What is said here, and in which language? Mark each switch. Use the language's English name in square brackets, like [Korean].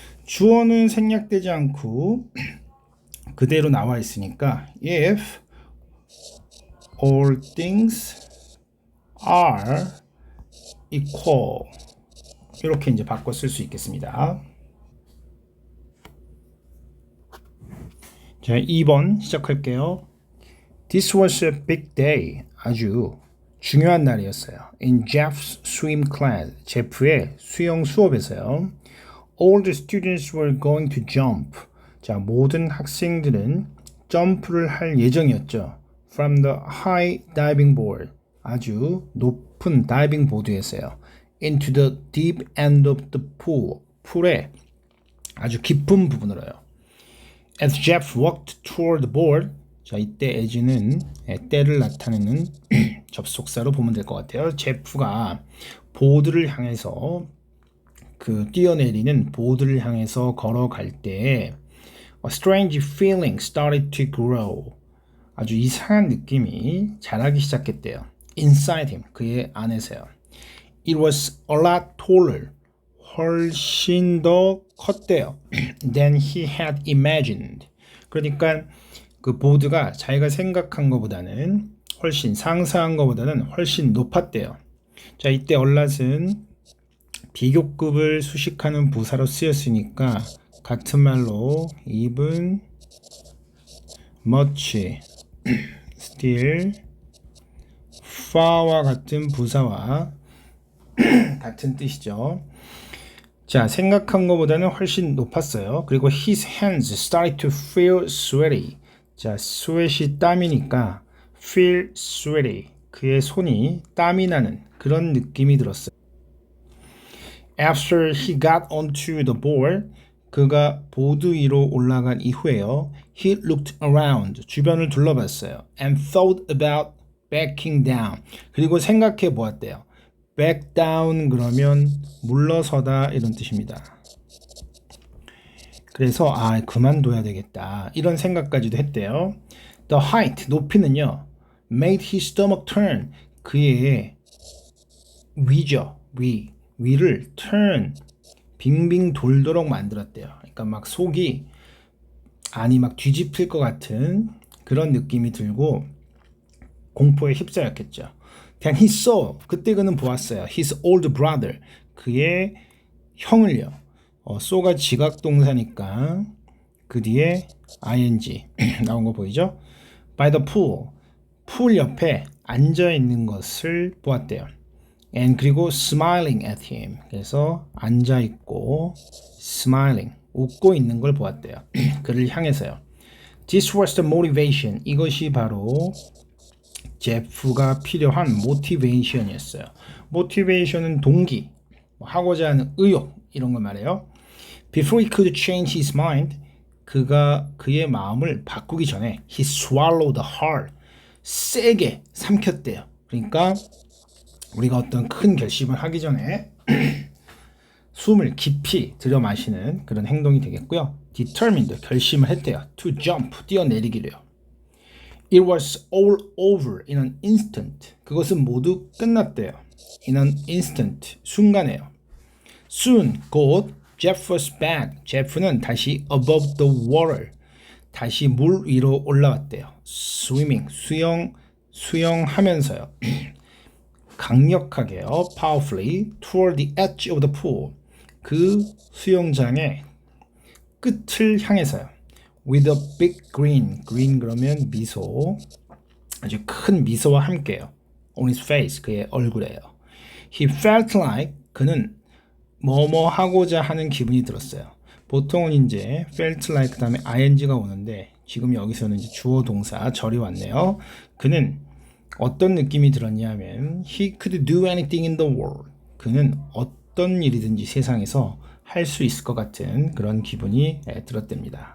[Korean] 주어는 생략되지 않고 그대로 나와 있으니까 [English] if all things are equal [Korean] 이렇게 이제 바꿔 쓸 수 있겠습니다. 자, 2번 시작할게요. [English] This was a big day. [Korean] 아주 중요한 날이었어요. [English] In Jeff's swim class. [Korean] 제프의 수영 수업에서요. [English] All the students were going to jump. [Korean] 자, 모든 학생들은 점프를 할 예정이었죠. [English] From the high diving board. [Korean] 아주 높은 다이빙 보드에서요. [English] Into the deep end of the pool. [Korean] 풀의 아주 깊은 부분으로요. [English] As Jeff walked toward the board. [Korean] 자, 이때 as는 때를 나타내는 접속사로 보면 될 것 같아요. 제프가 보드를 향해서 뛰어내리는 보드를 향해서 걸어갈 때 [English] A strange feeling started to grow. [Korean] 아주 이상한 느낌이 자라기 시작했대요. [English] Inside him, [Korean] 그의 안에서요. [English] It was a lot taller. 훨씬 더 컸대요. Than he had imagined. [Korean] 그러니까 그 보드가 자기가 생각한 것보다는 훨씬 상상한 것보다는 훨씬 높았대요. 자, 이때 얼랏은 비교급을 수식하는 부사로 쓰였으니까 같은 말로 even, much, still, far와 같은 부사와 같은 뜻이죠. 자, 생각한 것보다는 훨씬 높았어요. 그리고 [English] his hands started to feel sweaty. [Korean] 자, sweat이 땀이니까 feel sweaty. 그의 손이 땀이 나는 그런 느낌이 들었어요. [English] After he got onto the board, [Korean] 그가 보드 위로 올라간 이후에요. [English] He looked around. [Korean] 주변을 둘러봤어요. [English] And thought about backing down. [Korean] 그리고 생각해 보았대요. back down 그러면 물러서다 이런 뜻입니다. 그래서 그만둬야 되겠다 이런 생각까지도 했대요. [English] The height [Korean] 높이는요 [English] made his stomach turn [Korean] 그의 위죠 위를 turn 빙빙 돌도록 만들었대요. 그러니까 약간 막 속이 안이 막 뒤집힐 것 같은 그런 느낌이 들고 공포에 휩싸였겠죠. [English] Then he saw, [Korean] 그때 그는 보았어요. [English] His old brother, [Korean] 그의 형을요. saw가 지각동사니까 그 뒤에 ing 나온 거 보이죠? [English] By the pool, [Korean] 풀 옆에 앉아 있는 것을 보았대요. And 그리고 [English] smiling at him, [Korean] 그래서 앉아 있고 smiling, 웃고 있는 걸 보았대요. 그를 향해서요. [English] This was the motivation, [Korean] 이것이 바로 제프가 필요한 motivation이었어요. motivation은 동기, 하고자 하는 의욕 이런 걸 말해요. [English] Before he could change his mind, [Korean] 그가 그의 마음을 바꾸기 전에 [English] he swallowed hard, [Korean] 세게 삼켰대요. 그러니까 우리가 어떤 큰 결심을 하기 전에 숨을 깊이 들여 마시는 그런 행동이 되겠고요. determined, 결심을 했대요. [English] to jump, [Korean] 뛰어내리기래요. [English] It was all over in an instant. [Korean] 그것은 모두 끝났대요. In an instant, 순간에요. [English] Soon, [Korean] 곧 [English] Jeff was back. [Korean] 제프는 다시 [English] above the water, [Korean] 다시 물 위로 올라왔대요. [English] Swimming, [Korean] 수영하면서요. 강력하게요. [English] Powerfully toward the edge of the pool. [Korean] 그 수영장의 끝을 향해서요. [English] With a big grin. Grin [Korean] 그러면 미소. 아주 큰 미소와 함께요. [English] On his face. [Korean] 그의 얼굴에요. [English] He felt like, [Korean] 그는 뭐뭐 하고자 하는 기분이 들었어요. 보통은 이제 felt like 그다음에 ing가 오는데 지금 여기서는 이제 주어 동사 절이 왔네요. 그는 어떤 느낌이 들었냐면 [English] he could do anything in the world. [Korean] 그는 어떤 일이든지 세상에서 할 수 있을 것 같은 그런 기분이 들었답니다.